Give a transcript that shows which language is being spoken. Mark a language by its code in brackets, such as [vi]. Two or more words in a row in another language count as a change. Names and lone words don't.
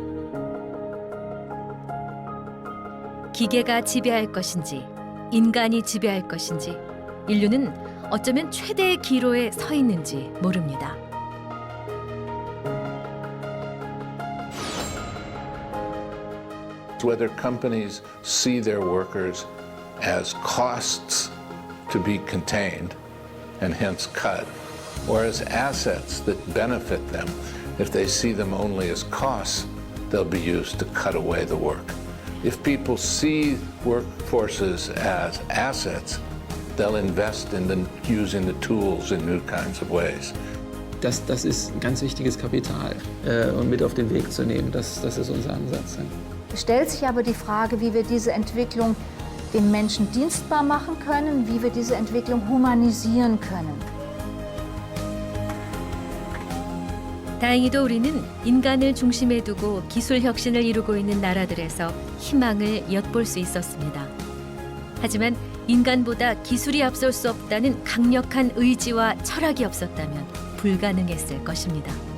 [ko] 기계가 지배할 것인지, 인간이 지배할 것인지, 인류는 어쩌면 최대의 기로에 서 있는지 모릅니다. [en] whether companies see their workers as costs to be contained and hence cut, or as assets that benefit them. If they see them only as costs, they'll be used to cut away the work. If people see workforces as assets, they'll invest in using the tools in new kinds of ways. [de] Das ist ein ganz wichtiges Kapital und mit auf den Weg zu nehmen. Das ist unser Ansatz. Es stellt sich aber die Frage, wie wir diese Entwicklung dem Menschen dienstbar machen können, wie wir diese Entwicklung humanisieren können. [ko] 다행히도 우리는 인간을 중심에 두고 기술 혁신을 이루고 있는 나라들에서 희망을 엿볼 수 있었습니다. 하지만 인간보다 기술이 앞설 수 없다는 강력한 의지와 철학이 없었다면 불가능했을 것입니다.